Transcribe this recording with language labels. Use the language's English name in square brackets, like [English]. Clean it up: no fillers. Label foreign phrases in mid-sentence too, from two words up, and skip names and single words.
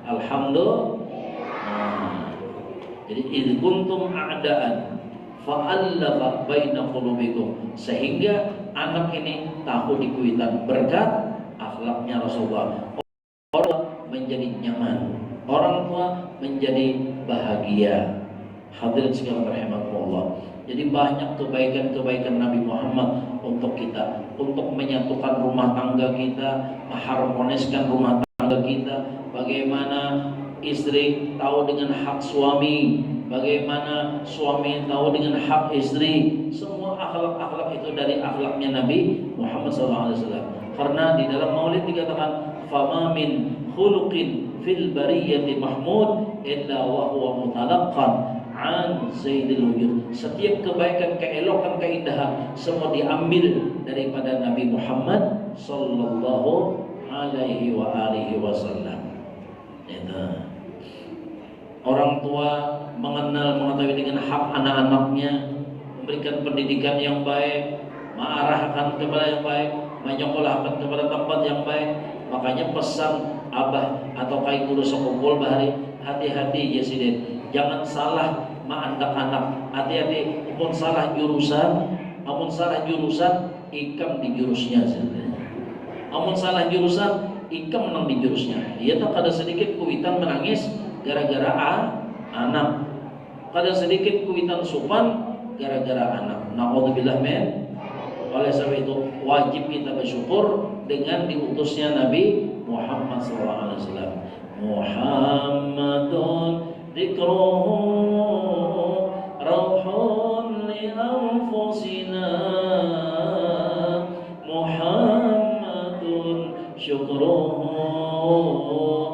[Arabic] الحمد لله. Jadi إذ كنتم أعداء فألف بين قلوبكم, [Indonesian] sehingga anak ini tahu dikuitan berkat akhlaknya Rasulullah. Orang menjadi nyaman, orang tua menjadi bahagia. Hadirin sekalian rahimakumullah. Jadi banyak kebaikan-kebaikan Nabi Muhammad untuk kita, untuk menyatukan rumah tangga kita, mengharmoniskan rumah tangga kita. Bagaimana istri tahu dengan hak suami, bagaimana suami tahu dengan hak istri. Semua akhlak-akhlak itu dari akhlaknya Nabi Muhammad SAW. Karena di dalam Maulid dikatakan, [Arabic] "فما من خلق في البرية محمود إلا وهو متلقى عن زائد الوجود. [Indonesian] Setiap kebaikan, keelokan, keindahan semua diambil daripada Nabi Muhammad [Arabic] صلى الله عليه وعلى آله وسلم. [Indonesian] Orang tua mengetahui dengan hak anak-anaknya, memberikan pendidikan yang baik, mengarahkan kepada yang baik, menyekolahkan kepada tempat yang baik. Makanya pesan abah atau kai guru sekumpul bahari, hati-hati ya sidin, jangan salah anak-anak, hati-hati. [Banjar] Amun salah jurusan, ikam di jurusnya sidin. Amun salah jurusan, ikam menang di jurusnya. Ia tak ada sedikit kuitan menangis gara-gara anak, kadang sedikit kuitan supan gara-gara anak. [Arabic] نعوذ بالله من. [Indonesian] Oleh sebab itu wajib kita bersyukur dengan diutusnya Nabi Muhammad SAW. [Arabic] محمد ذكره روح لأنفسنا محمد شكره